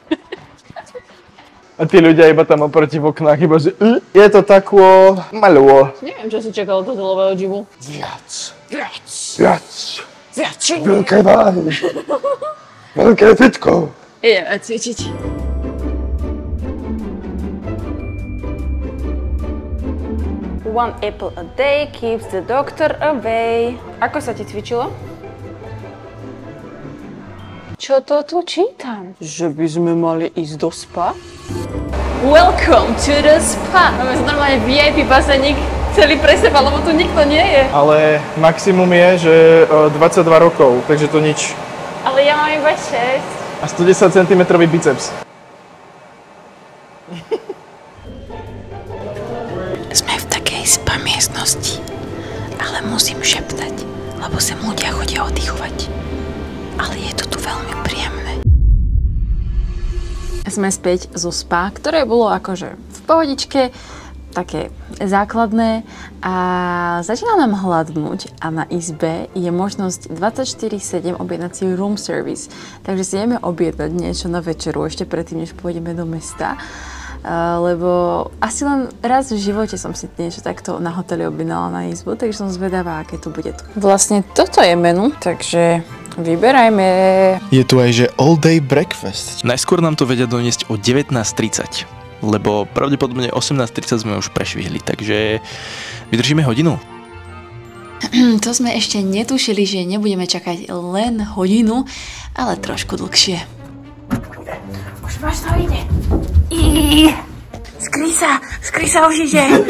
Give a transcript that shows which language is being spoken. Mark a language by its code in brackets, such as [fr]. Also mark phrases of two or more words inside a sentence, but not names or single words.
[sk] A tí ľudia iba tam oproti v oknách, iba že je to takvo malo. Neviem, čo si čakal od hotelového gymu. Viac. Zjačí. Veľké váhy. Veľké fitko. Ideme cvičiť. [en] One apple a day keeps the doctor away. [sk] Ako sa ti cvičilo? Čo to tu čítam? Že by sme mali ísť do spa? [en] Welcome to the spa. [sk] Máme normálne VIP bazénik celý pre seba, lebo tu nikto nie je. Ale maximum je, že 22 rokov, takže to nič. Ale ja mám iba 6. A 110 cm biceps. Sme v takej spa miestnosti, ale musím šeptať, lebo sem ľudia chodia oddychovať. Ale je to tu veľmi príjemné. Sme späť zo spa, ktoré bolo akože v pohodičke, také základné a začína nám hladnúť a na izbe je možnosť 24/7 objednať si [en] room service. [sk] Takže si ideme objednať niečo na večeru ešte predtým, než pôjdeme do mesta. lebo asi len raz v živote som si niečo takto na hoteli objednala na izbu, takže som zvedavá, aké to bude tu. Vlastne toto je menu, takže vyberajme. Je tu aj, že [en] all day breakfast. [sk] Najskôr nám to vedia doniesť o 19:30, lebo pravdepodobne 18:30 sme už prešvihli, takže vydržíme hodinu. To sme ešte netušili, že nebudeme čakať len hodinu, ale trošku dlhšie. Už máš to ide. Skry sa už ide.